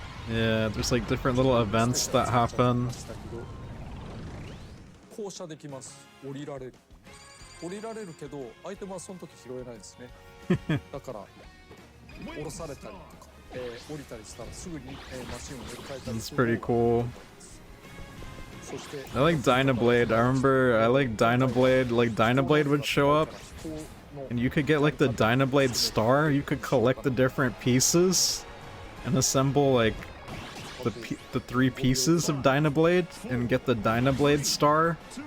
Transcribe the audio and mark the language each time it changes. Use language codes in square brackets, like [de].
[en] Yeah, there's like different little events that happen. [ja] 降車できます。降りられる。降りられるけど、アイテムはその時拾えないですね。だから、降ろされたりとか、降りたりしたらすぐに、マシンを乗り換えたり [en] It's [ja] する。 [en] pretty cool. I like Dynablade. I remember I like Dynablade. Like Dynablade would show up, and you could get like the Dynablade star. You could collect the different pieces and assemble like the 3 pieces of Dynablade and get the Dynablade star.